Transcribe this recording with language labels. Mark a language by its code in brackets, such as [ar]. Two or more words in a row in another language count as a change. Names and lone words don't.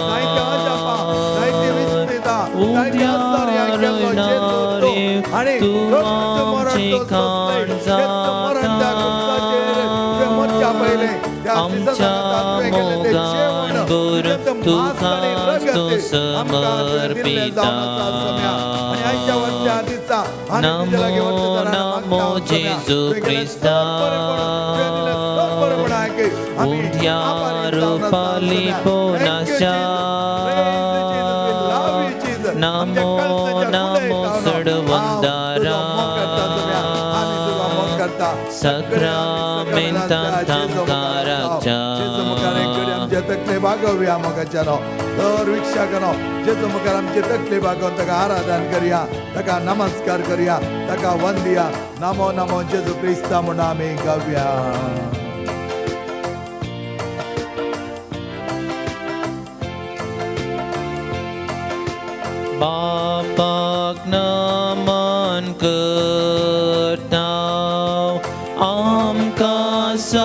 [kok] उंड्यार रोयणारे तूं आमची खाण जाता आमच्या मोगान बर तुकाच तो समर्पिता नमो नमो जेजू क्रिस्ता उंड्यार पालिपोनाच्या नमो नमो सडवंदारा Sakramentantankarakcha. आमचे तकले भागवया मोगाच्यानो दर विक्षा करो जेजू मुखार आमचे तकले भागोवन ताका आराधन करया ताका नमस्कार करया ताका वंदया नमो नमो जेजू क्रिस्ता म्हणून आमी गावया बापाक नमन करता आमकां